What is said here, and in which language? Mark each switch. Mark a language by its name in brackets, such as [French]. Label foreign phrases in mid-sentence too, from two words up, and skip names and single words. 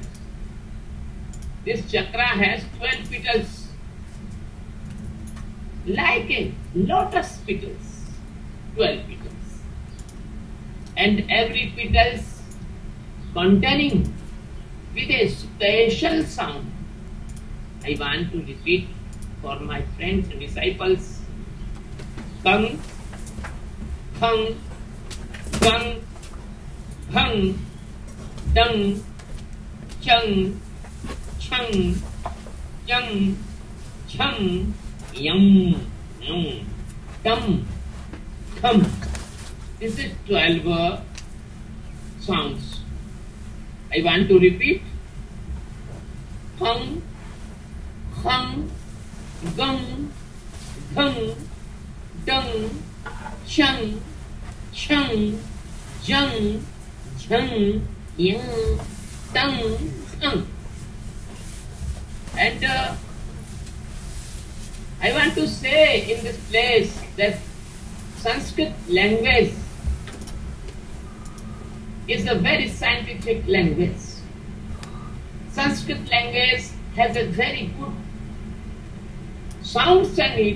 [English] This chakra has 12 petals, like a lotus petals, 12 petals. And every petals containing with a special sound. I want to repeat for my friends and disciples. [Sanskrit] Kang, khang, gang, hang, dang, chang, chang, jang, chang, yang, tam, thum. [English] This is 12 sounds. I want to repeat. [Sanskrit] Khang, khang, gang, gang, dang, chang, chang, jang, jang, yang, tang, thang. [English] And I want to say in this place that Sanskrit language is a very scientific language. Sanskrit language has a very good sounds and it.